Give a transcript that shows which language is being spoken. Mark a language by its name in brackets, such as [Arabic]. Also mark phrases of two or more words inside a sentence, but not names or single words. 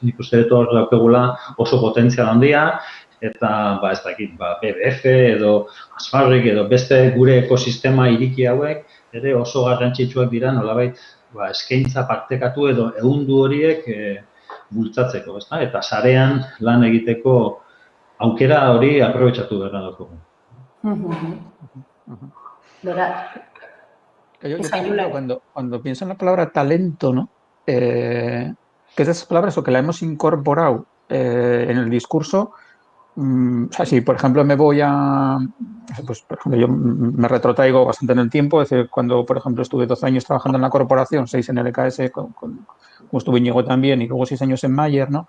[Basque] Nik uste dut hor daukagula oso potentzial handia eta ez dakit, BBF edo Asfarrik edo beste gure ekosistema iriki hauek ere oso garrantzitsuak dira nolabait eskaintza partekatu edo ehundu horiek bultzatzeko, ezta? Eta sarean lan egiteko aukera hori aprobetxatu behar dugu. [Spanish] Cuando pienso en la palabra talento, ¿no? Que es esas palabras o que la hemos incorporado en el discurso, o sea, si por ejemplo me voy a, pues por ejemplo yo me retrotraigo bastante en el tiempo, es decir, cuando por ejemplo estuve 12 años trabajando en la corporación, 6 en el EKS, como estuve Íñigo también, y luego 6 años en Mayer, ¿no?